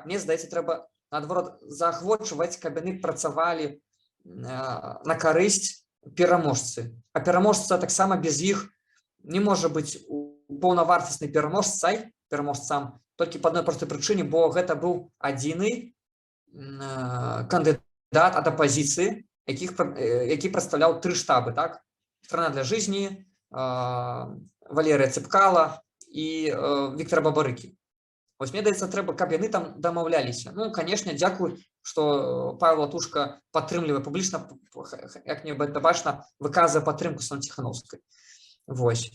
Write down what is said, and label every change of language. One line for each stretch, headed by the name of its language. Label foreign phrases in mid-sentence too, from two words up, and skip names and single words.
Belarusian: Мне здаецца, трэба, наадварот, заахвочваць, каб яны працавалі на карысць пераможцы. А пераможца таксама без іх не можа быць паўнавартасны пераможцам, толькі па адной простай прычыне, бо гэта быў адзіны кандыдат ад апазіцыі, які прадстаўляў 3 штабы, так? «Страна для жизни», Валерія Цепкала і Віктора Бабарыкі. Вось мне здаецца, трэба, каб яны там дамаўляліся. Ну, канешне, дзякуй, што Павел Латушка падтрымлівае публічна, як мне гэта бачна, выказвае падтрымку Святланы Ціхановскай. Вось.